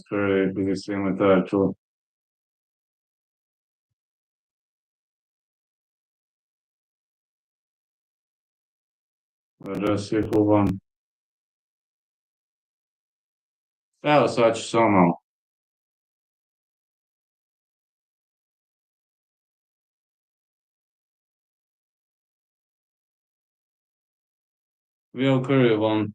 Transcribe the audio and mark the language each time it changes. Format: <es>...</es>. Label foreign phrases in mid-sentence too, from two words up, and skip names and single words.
<en>Curry is extremely tired too. Let's see who won.</en> <hr>Evo sad ću samo malo.</hr> <en>Will Curry won.</en>